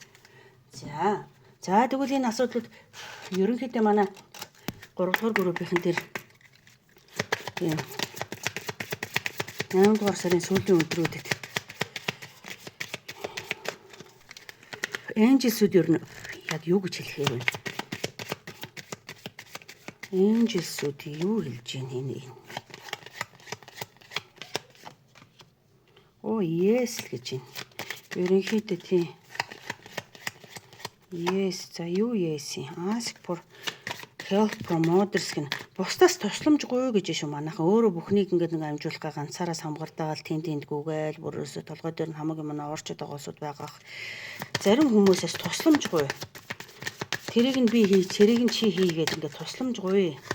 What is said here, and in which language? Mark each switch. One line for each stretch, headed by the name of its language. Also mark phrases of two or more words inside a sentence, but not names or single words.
Mongolian: За тэгвэл энэ асуудлууд ерөнхийдөө манай 3 дугаар группийн дээр тийм 8 дугаар сарын сүүлийн өдрүүдэд энжелсүүд ер нь яг юу гэж хэлэхээр вэ? Энжелсүүд юу хэлж байна энэ? Yes л гэж байна. Ерөнхийдөө тийм. Yes за юу yes юм?
English: Ask for help from others гэн.
Mongolian: Бусдаас тусламж гуй гэж шүү манайхан. Өөрөө бүхнийг ингээд нэг амжуулах ганцаараа самгардаал тэнд гүгээл бүрөөсө толгой дээр нь хамаг юм орчод байгаа улсууд байгаах. Зарим хүмүүсээс тусламж гуй. Тэрийг нь би хий, цэрийг нь чи хийгээд ингээд тусламж гуй.